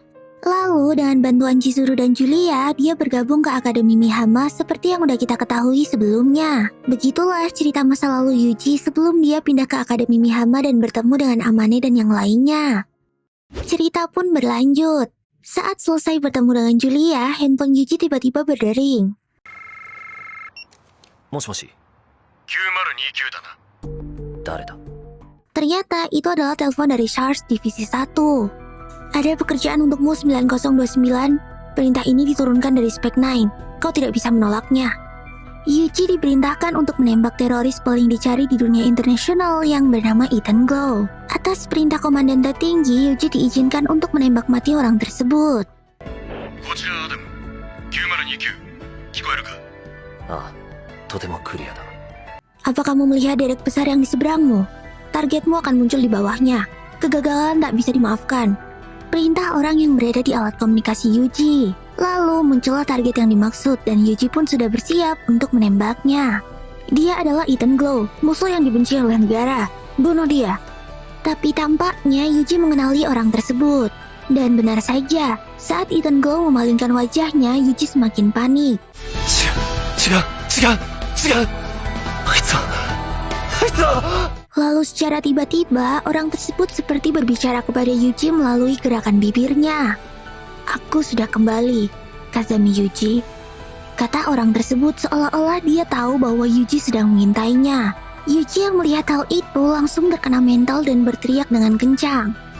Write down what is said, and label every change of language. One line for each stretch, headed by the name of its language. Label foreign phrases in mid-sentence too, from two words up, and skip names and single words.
Indonesian: Lalu dengan bantuan Chizuru dan Julia, dia bergabung ke Akademi Mihama seperti yang udah kita ketahui sebelumnya. Begitulah cerita masa lalu Yuji sebelum dia pindah ke Akademi Mihama dan bertemu dengan Amane dan yang lainnya. Cerita pun berlanjut. Saat selesai bertemu dengan Julia, handphone Yuji tiba-tiba berdering.
Japanese: もしもし。9029だな。誰だ?
Indonesian: Ternyata itu adalah telepon dari SARS Divisi 1. Ada pekerjaan untukmu 9029. Perintah ini diturunkan dari Spec 9. Kau tidak bisa menolaknya. Yuji diperintahkan untuk menembak teroris paling dicari di dunia internasional yang bernama Ethan Glow. Atas perintah komandan tertinggi, Yuji diizinkan untuk menembak mati orang tersebut.
Japanese: こちらアダム9029聞こえるか? ああ、とてもクリアだ。
Indonesian: Apa kamu melihat derek besar yang di seberangmu? Targetmu akan muncul di bawahnya. Kegagalan tak bisa dimaafkan. Perintah orang yang berada di alat komunikasi Yuji. Lalu muncullah target yang dimaksud dan Yuji pun sudah bersiap untuk menembaknya. Dia adalah Ethan Glow, musuh yang dibenci oleh negara. Bunuh dia. Tapi tampaknya Yuji mengenali orang tersebut. Dan benar saja, saat Ethan Glow memalingkan wajahnya, Yuji semakin panik.
Japanese: 違う。あいつは
Indonesian: Lalu secara tiba-tiba, orang tersebut seperti berbicara kepada Yuji melalui gerakan bibirnya. Aku sudah kembali, Kazami Yuji. Kata orang tersebut seolah-olah dia tahu bahwa Yuji sedang mengintainya. Yuji yang melihat hal itu langsung terkena mental dan berteriak dengan kencang.